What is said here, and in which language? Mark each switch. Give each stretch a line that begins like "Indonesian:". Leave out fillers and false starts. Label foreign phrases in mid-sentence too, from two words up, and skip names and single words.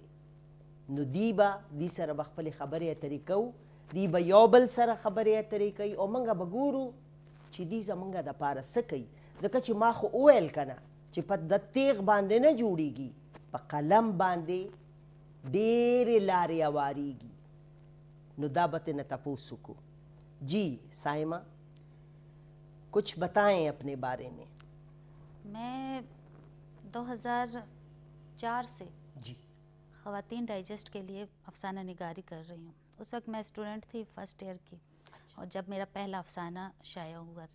Pashto: نو دی به دی سره به خپلې خبرې اترې کوو، دی به یو بل سره خبرې اترې کوي او موږ به ګورو چې دی زموږ دپاره څه کوي. ځکه چې ما خو وویل که نه چې په د تیغ باندې نه جوړیږي، په قلم باندې ډېرې لارې هواریږي. نو دا به ترنه تپوس وکړو.
Urdu: جی سائمہ کچھ بتائیں اپنے بارے میں. میں 2004 سے جی خواتین ڈائجسٹ کے لیے افسانہ نگاری کر رہی ہوں. اس وقت میں اسٹوڈنٹ تھی فرسٹ ایئر کی اور جب میرا پہلا افسانہ شائع ہوا تھا.